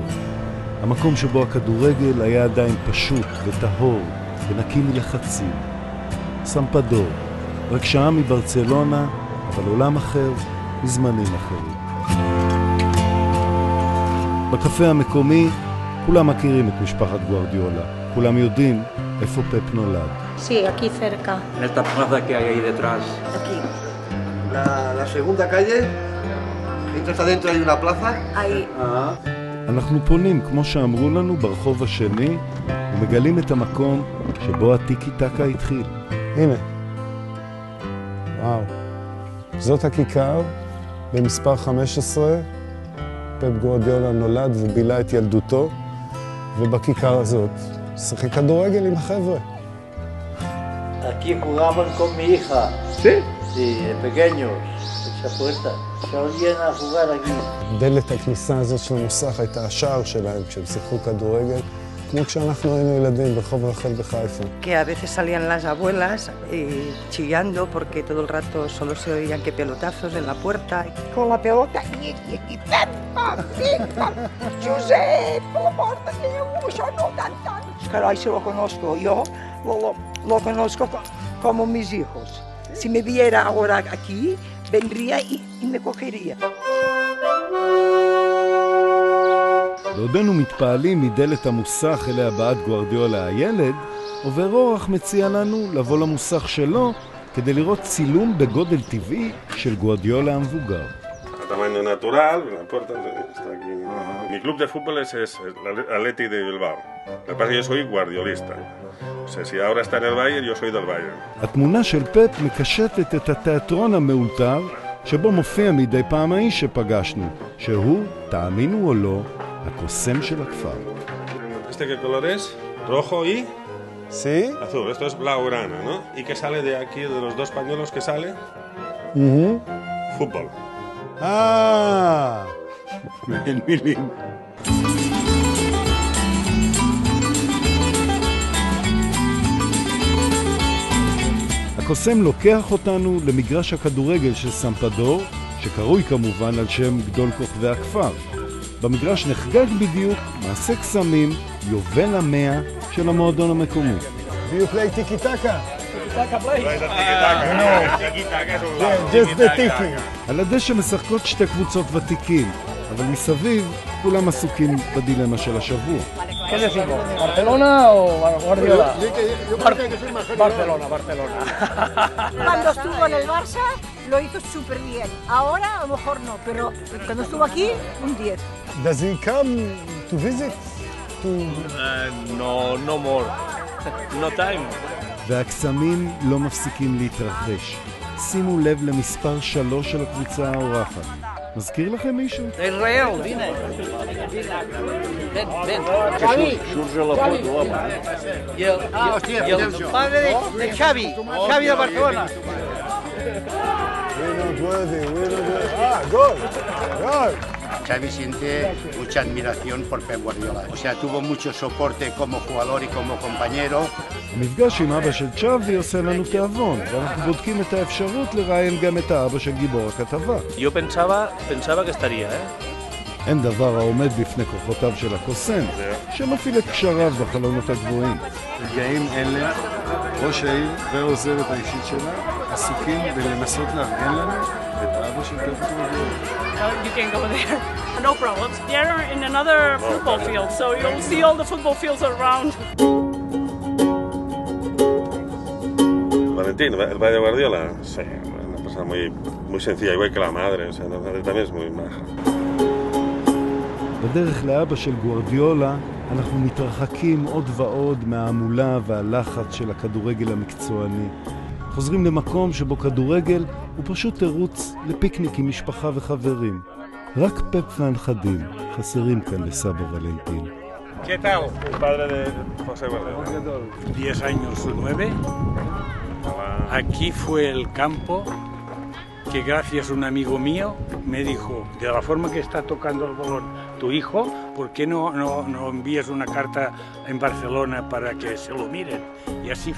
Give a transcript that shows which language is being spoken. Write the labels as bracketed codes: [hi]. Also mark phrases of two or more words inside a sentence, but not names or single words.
[he] המקום שבו הכדורגל היה עדיין פשוט וטהור ונקי מלחצים. סמפדור, רק שעה מברצלונה, אבל עולם אחר, מזמנים אחרים. בקפה המקומי כולם מכירים את משפחת גוארדיולה. כולם יודעים איפה פפ נולד. [es] Sí, aquí cerca. En esta plaza que hay ahí detrás. Aquí. La segunda calle, entras adentro hay una plaza. Ahí. [he] אנחנו פונים, כמו שאמרו לנו, ברחוב השני, ומגלים את המקום שבו הטיקי טקה התחיל. הנה. וואו. זאת הכיכר, במספר 15, פפ גוארדיולה נולד ובילה את ילדותו, ובכיכר הזאת שיחק כדורגל עם החבר'ה. [es] Aquí jugaban con mi hija. ¿Sí? Sí, pequeños. Esa puerta. Solían a jugar aquí. [he] דלת הכניסה הזאת של המוסך הייתה השער שלהם כשהם שיחקו כדורגל, כמו כשאנחנו היינו ילדים ברחוב רחל בחיפה. [es] Que a veces salían las abuelas chillando porque todo el rato solo se oían que pelotazos en la puerta. Con la pelota y ¡pam! ¡Josep! ¡Por la puerta! ¡No tan! Caray, si lo conozco. Yo lo conozco como mis hijos. Si me viera ahora aquí, vendría y me cogería. [he] בעודנו מתפעלים מדלת המוסך אליה בעט גוארדיולה הילד, עובר אורח מציע לנו לבוא למוסך שלו כדי לראות צילום בגודל טבעי של גוארדיולה המבוגר. [es] Tamaño natural, la puerta está aquí. Mi club de fútbol es el Atleti de Bilbao. Lo que pasa es que yo soy guardiolista. O sea, si ahora está en el Bayern, yo soy del Bayern. [he] התמונה של פפ מקשטת את התיאטרון המאולתר שבו מופיע מדי פעם האיש שפגשנו, שהוא, תאמינו או לא, הקוסם של הכפר. [es] ¿Este qué color es? Rojo y ¿Sí? azul. Esto es blaugrana, ¿no? ¿Y qué sale de aquí, de los dos pañuelos que sale? Fútbol. El milim. [he] הקוסם לוקח אותנו למגרש הכדורגל של סמפדור, שקרוי כמובן על שם גדול כוכבי הכפר. במגרש נחגג בדיוק מעשה קסמים יובל המאה של המועדון המקומי. [en] Do you play tiki-taka? Tiki-taka play. Just the tiki. [he] על הדשא משחקות שתי קבוצות ותיקים, אבל מסביב כולם עסוקים בדילמה של השבוע. [es] ¿Qué decimos? ¿Barcelona o Guardiola? Barcelona. Cuando estuvo en el Barça lo hizo súper bien. Ahora a lo mejor no, pero cuando estuvo aquí, un 10. [en] Does he come to visit? No more. No time. [he] והקסמים לא מפסיקים להתרחש. שימו לב למספר 3 של הקבוצה האורחת. מזכיר לכם מישהו? [es] Israel, vine. Ven. Surge la foto, home. Y el padre de Xavi de Barcelona. [en] We're not worthy. [es] Gol. Xavi siente mucha admiración por Pep Guardiola. O sea, tuvo mucho soporte como jugador y como compañero. [he] המפגש עם אבא של צ'אבי עושה לנו תיאבון, ואנחנו בודקים את האפשרות לראיין גם את האבא של גיבור הכתבה. [es] Yo pensaba que estaría, [he] אין דבר העומד בפני כוחותיו של הקוסם, שמפעיל את קשריו בחלונות הגבוהים. רגעים אלה, ראש העיר והעוזרת האישית שלה עסוקים בלנסות לארגן לנו את האבא של פפ גוארדיולה. [en] You can go there. No problems. They're in another football field, so you'll see all the football fields around. [es] Valentín, el padre de Guardiola, sí, una persona muy sencilla, igual que la madre, o sea, también es muy maja. [he] בדרך לאבא של גוארדיולה אנחנו מתרחקים עוד ועוד מהעמולה והלחץ של הכדורגל המקצועני. חוזרים למקום שבו כדורגל הוא פשוט תירוץ לפיקניק עם משפחה וחברים. רק פפ והנכדים חסרים כאן לסבא ולנטין. [es] ¿Qué tal? El padre de José Guardiola. 10 años o 9. Aquí fue el campo que gracias a un amigo mío me dijo, de la forma que está tocando el balón tu hijo, ¿por qué no envías una carta en Barcelona para que se lo miren?